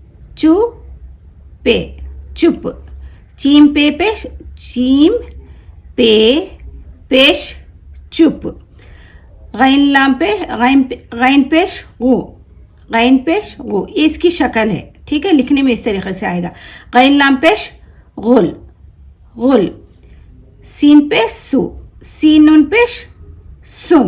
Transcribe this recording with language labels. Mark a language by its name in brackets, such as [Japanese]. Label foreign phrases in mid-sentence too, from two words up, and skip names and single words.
[Urdu] چو پہ چپ۔ چیم پہ پیش چیم پہ پیش چپ. غین لام پہ غین پیش غو. غین پیش غو یہ اس کی شکل ہے. ٹھیک ہے, لکھنے میں اس طریقے سے آئے گا. غین لام پیش غل غل. سین پیش سو. سین نون پیش سم.